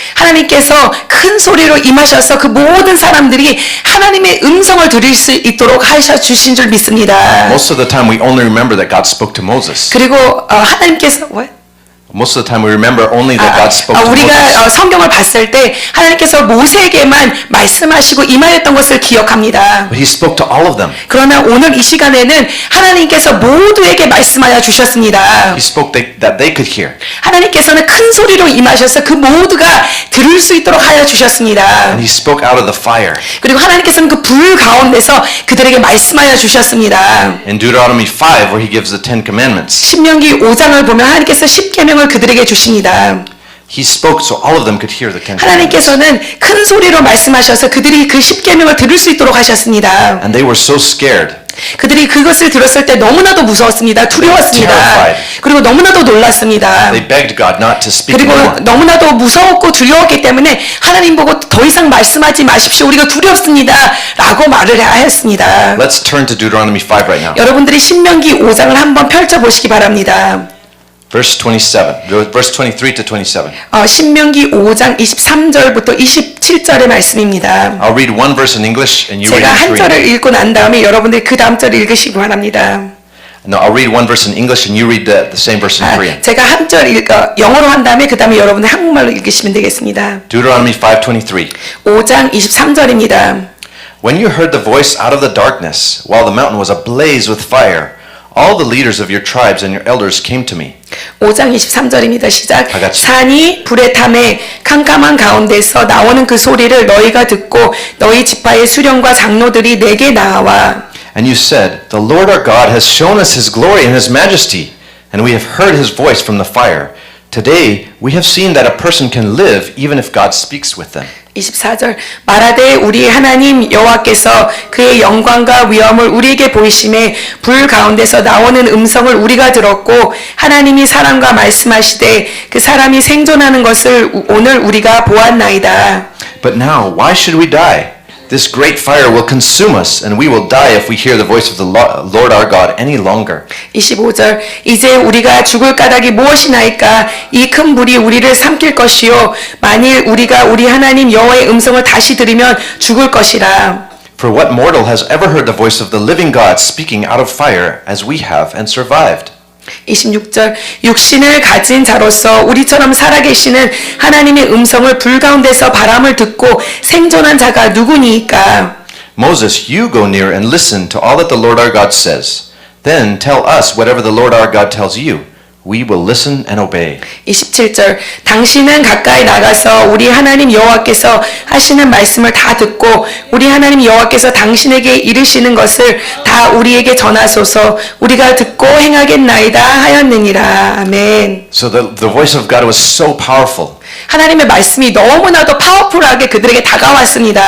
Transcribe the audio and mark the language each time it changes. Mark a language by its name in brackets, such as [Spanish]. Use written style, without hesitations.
[Korean] 하나님께서 큰 소리로 임하셔서 그 모든 사람들이 하나님의 음성을 들을 수 있도록 하셔 주신 줄 믿습니다. [English] Most of the time we only remember that God spoke to Moses. [Korean] 그리고 하나님께서 [English] what? Most of the time we remember only that God spoke to [Korean] 우리가 [English] Moses. [Korean] 성경을 봤을 때 하나님께서 모세에게만 말씀하시고 임하였던 것을 기억합니다. [English] But he spoke to all of them. [Korean] 그러나 오늘 이 시간에는 하나님께서 모두에게 말씀하여 주셨습니다. [English] He spoke that they could hear. [Korean] 하나님께서는 큰 소리로 임하셔서 그 모두가 들을 수 있도록 하여 주셨습니다. [English] And he spoke out of the fire. [Korean] 그리고 하나님께서는 그 불 가운데서 그들에게 말씀하여 주셨습니다. [English] In Deuteronomy 5 where he gives the 10 commandments. [Korean] 신명기 5장을 보면 하나님께서 십계명을 그들에게 주십니다. [English] He spoke so all of them could hear the 10 commandments. [Korean] 하나님께서는 큰 소리로 말씀하셔서 그들이 그 십계명을 들을 수 있도록 하셨습니다. [English] And they were so scared. [Korean] 그들이 그것을 들었을 때 너무나도 무서웠습니다. 두려웠습니다. [English] Terrified. [Korean] 그리고 너무나도 놀랐습니다. [English] They begged God not to speak [Korean] 그리고 [English] anymore. [Korean] 너무나도 무서웠고 두려웠기 때문에 하나님 보고 더 이상 말씀하지 마십시오. 우리가 두렵습니다. 라고 말을 하였습니다. [English] Let's turn to Deuteronomy 5 right now. [Korean] 여러분들이 신명기 5장을 한번 펼쳐보시기 바랍니다. [English] Verse 27, verse 23 to 27. [Korean] 신명기 5장 23절부터 27절의 말씀입니다. [English] I'll read one verse in English and you read in [Korean] 한 절을 [English] Korean. [Korean] 읽고 난 다음에 여러분들이 그 다음 절을 읽으시기 바랍니다. [English] No, I'll read one verse in English and you read the same verse in Korean. [Korean] 제가 한 절 영어로 한 다음에 그 다음에 여러분들 한국말로 읽으시면 되겠습니다. [English] Deuteronomy 5:23. [Korean] 5장 23절입니다. [English] When you heard the voice out of the darkness, while the mountain was ablaze with fire, all the leaders of your tribes and your elders came to me. [Korean] 5장 23절입니다. 시작. 다 같이. 산이 불에 탐에 캄캄한 가운데서 나오는 그 소리를 너희가 듣고 너희 지파의 수령과 장로들이 내게 나와. [English] And you said, The Lord our God has shown us his glory and his majesty, and we have heard his voice from the fire. Today we have seen that a person can live even if God speaks with them. [Korean] 24절 말하되 우리 하나님 여호와께서 그의 영광과 위엄을 우리에게 보이심에 불 가운데서 나오는 음성을 우리가 들었고 하나님이 사람과 말씀하시되 그 사람이 생존하는 것을 오늘 우리가 보았나이다. [English] But now, why should we die? This great fire will consume us, and we will die if we hear the voice of the Lord our God any longer. [Korean] 25절 이제 우리가 죽을 까닭이 무엇이나이까 이 큰 불이 우리를 삼킬 것이요 만일 우리가 우리 하나님 여호와의 음성을 다시 들으면 죽을 것이라. [English] For what mortal has ever heard the voice of the living God speaking out of fire as we have and survived? [Korean] 26절 육신을 가진 자로서 우리처럼 살아계시는 하나님의 음성을 불 가운데서 바람을 듣고 생존한 자가 누구니까? [English] Moses, you go near and listen to all that the Lord our God says. Then tell us whatever the Lord our God tells you. We will listen and obey. [Korean] 27절 당신은 가까이 나가서 우리 하나님 여호와께서 하시는 말씀을 다 듣고 우리 하나님 여호와께서 당신에게 이르시는 것을 다 우리에게 전하소서 우리가 듣고 행하겠나이다 하였느니라. 아멘. [English] So the voice of God was so powerful. [Korean] 하나님의 말씀이 너무나도 파워풀하게 그들에게 다가왔습니다.